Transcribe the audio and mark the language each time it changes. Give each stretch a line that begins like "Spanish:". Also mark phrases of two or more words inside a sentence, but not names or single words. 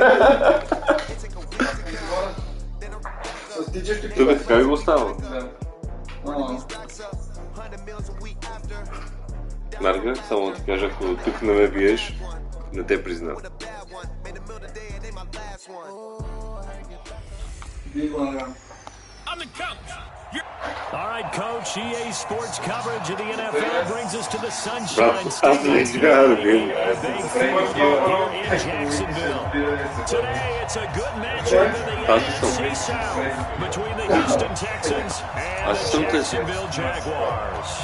Bulgarian: С тичащи Тук така ли го остава? Марга, само да ти кажа, ако тук не ме биеш, не те признавам. Бий го на
English: On the couch. All right, Coach, EA Sports coverage of the NFL brings us to the Sunshine State. A big football here in Jacksonville. Today, it's a good matchup in the NFC South between the Houston Texans and the Jacksonville Jaguars.